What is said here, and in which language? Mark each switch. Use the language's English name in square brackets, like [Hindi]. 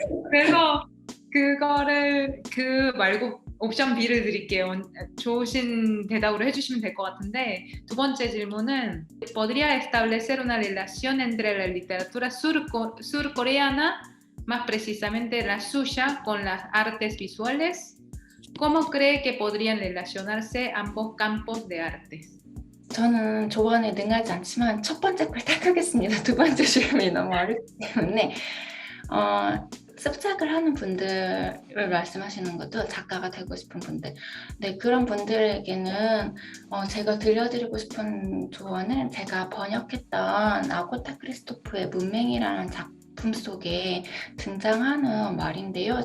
[Korean] 그래서 그 말고 옵션 B를 드릴게요. 좋으신 대답으로 해주시면 될 것 같은데 두 번째 질문은 [Spanish] ¿Podría establecer una relación entre la literatura surcoreana, más precisamente la suya, con las artes visuales? ¿Cómo cree que podrían relacionarse ambos campos de artes? [Korean] 저는 조언에 능하지 않지만 첫 번째 걸 택하겠습니다. 두 번째 질문이 너무 어렵기 때문에 습작을 하는 분들을 말씀하시는 것도 작가가 되고 싶은 분들. 네, 그런 분들에게는 제가 들려드리고 싶은 조언은 제가 번역했던 아고타 크리스토프의 문맹이라는 작품 속에 등장하는 말인데요.